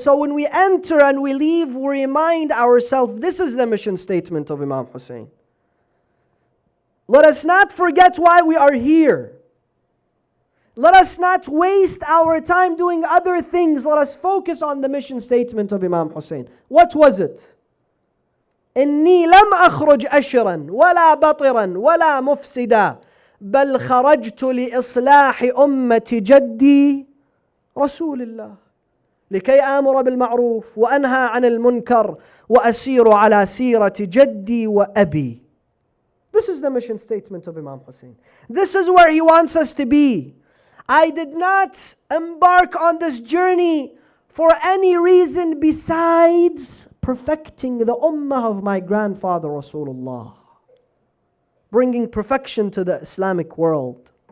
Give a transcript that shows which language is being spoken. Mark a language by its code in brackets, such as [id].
[en] So when we enter and we leave, we remind ourselves, this is the mission statement of Imam Hussein. Let us not forget why we are here. Let us not waste our time doing other things. Let us focus on the mission statement of Imam Hussein. What was it? [ar] إني لم أخرج أشرا ولا بطرا ولا مفسدا بل خرجت لإصلاح أمة جدي رسول الله لكي آمر بالمعروف وأنهى عن المنكر وأسير على سيرة جدي وأبي. [en] This is the mission statement of Imam Hussein. This is where he wants us to be. I did not embark on this journey for any reason besides perfecting the ummah of my grandfather Rasulullah, bringing perfection to the Islamic world.